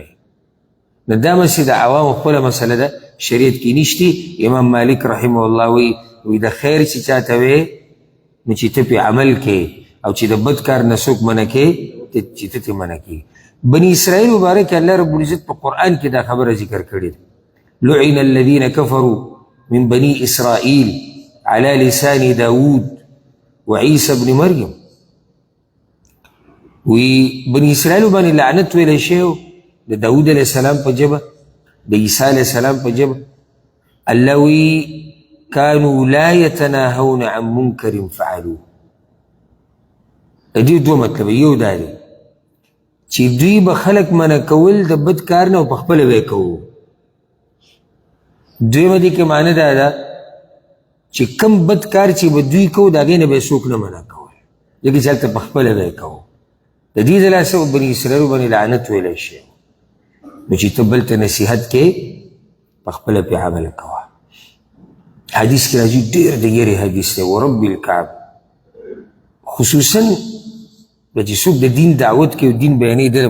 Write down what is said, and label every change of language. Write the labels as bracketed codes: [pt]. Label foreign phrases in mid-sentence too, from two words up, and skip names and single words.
[ps] نو دا مسې د عوامو خپله مسله ده، شریعت کې نشتي. امام مالک [ar] رحمه الله [ps] وی د خیر چې چاته وی نو چې ته پې عمل کې او چې د بد کار نه څوک منع کې چې ته ترې منع کې. بني اسرائیل مبارک [ar] الله رب العزت [ps] په قرآن کې دا خبره ذکر کړې [ar] لعن الذين كفروا من بني اسرائيل على لسان داود وعيسى ابن مريم [ps] وی بني اسرائیل باندې لعنت ویل شوی د داود [ar] علیه السلام [ps] په ژبه د عیسی [ar] علیه السلام [ps] په ژبه الله وی [ar] كانوا لا يتناهون عن منكر فعلوه [ps] دې دوه مطلب یو دا دی چې دوی به خلک منع کول د بد کار نه او په خپله به یې کوو دویمه دې کې معنی دا ده چې کم بد کار چې به دوی کوو د هغې نه به یې څوک نه منع کول ځکه چې هلته په خپله به یې کوو د دې د لاسه بني اسرائیلو باندې لعنت ویلی شوی نو چې ته بل ته نصیحت کې په خپله پې عمل کوه حدیث کې راځي ډېر د یېرې حدیث دی [ar] ورب الکعب [ps] خصوصا چې څوک د دین دعوت کوي او دین بیانوي د